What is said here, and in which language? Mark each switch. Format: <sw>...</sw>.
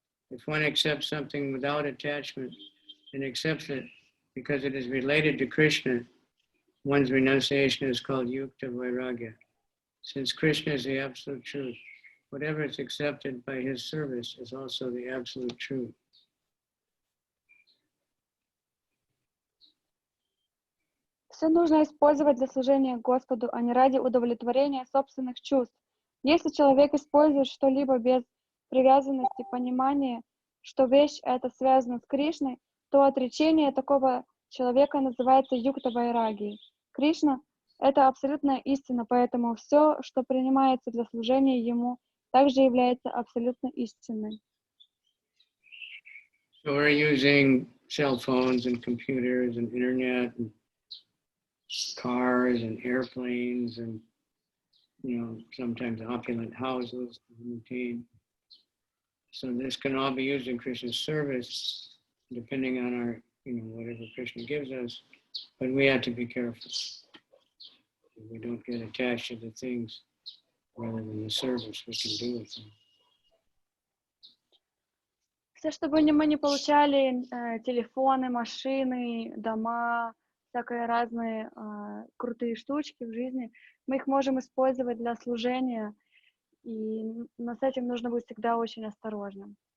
<en>If one accepts something without attachment and accepts it because it is related to Krishna, one's renunciation is called yukta vairagya. Since Krishna is the absolute truth, whatever is accepted by his service is also the absolute truth.</en> <ru>Все нужно использовать для служения Господу, а не ради удовлетворения собственных чувств. Если человек использует что-либо без привязанности, понимания, что вещь эта связана с Кришной, то отречение такого человека называется юкта вайрагией. Кришна — это абсолютная истина, поэтому все, что принимается для служения Ему, также является абсолютно истинной.</ru> <en>So we're using cell phones and computers and internet and cars and airplanes and, sometimes opulent houses to maintain. So this can all be used in Krishna's service, depending on our, whatever Krishna gives us, but we have to be careful. We don't get attached to the things rather than the service we can do with them.</en> <ru>Все, чтобы мы не получали телефоны, машины, дома, всякие разные крутые штучки в жизни, мы их можем использовать для служения, но с этим нужно быть всегда очень осторожным.</ru>